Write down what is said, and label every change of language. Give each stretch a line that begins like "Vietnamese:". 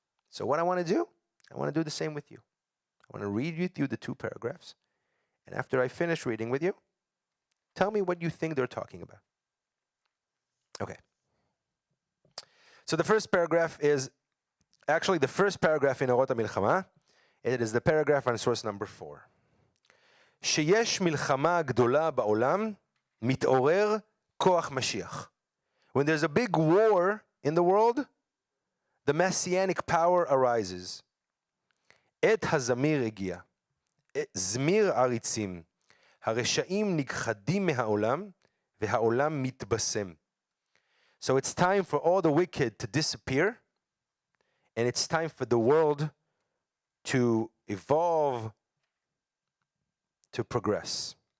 English: So what I want to do, I want to do the same with you. I want to read with you the 2 paragraphs. And after I finish reading with you, tell me what you think they're talking about. Okay. So the first paragraph is actually the first paragraph in Orot HaMilchama. It is the paragraph on source number 4.
Hebrew: שיש מלחמה גדולה בעולם, מתעורר כוח משיח.
English: When there's a big war in the world, the Messianic power arises.
Hebrew: עת הזמיר הגיע. זמיר עריצים. הרשעים נכחדים מהעולם, והעולם מתבשם.
English: So it's time for all the wicked to disappear, and it's time for the world to evolve, to progress.